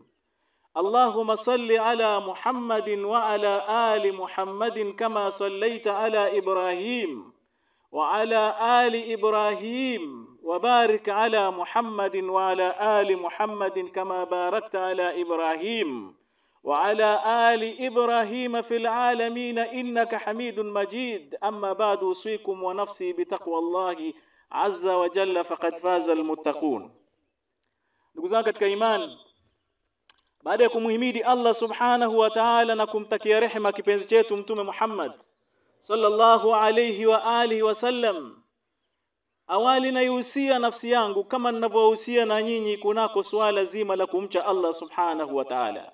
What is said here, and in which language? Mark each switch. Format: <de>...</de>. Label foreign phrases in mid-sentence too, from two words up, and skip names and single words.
<ar>اللهم صل على محمد وعلى آل محمد كما صليت على إبراهيم وعلى آل إبراهيم، وبارك على محمد وعلى آل محمد كما باركت على إبراهيم وعلى آل إبراهيم في العالمين إنك حميد مجيد. أما بعد، أوصيكم ونفسي بتقوى الله عز وجل فقد فاز المتقون.</ar> <sw>ndugu zangu katika imani, baada ya kumhimidi Allah</sw> <ar>سبحانه وتعالى</ar> <sw>na kumtakia rehema kipenzi chetu mtume Muhammad</sw> <ar>صلى الله عليه وآله وسلم,</ar> <sw>awali naihusia nafsi yangu kama ninavyohusia na nyinyi kunako swala zima la kumcha Allah</sw> <ar>سبحانه وتعالى.</ar>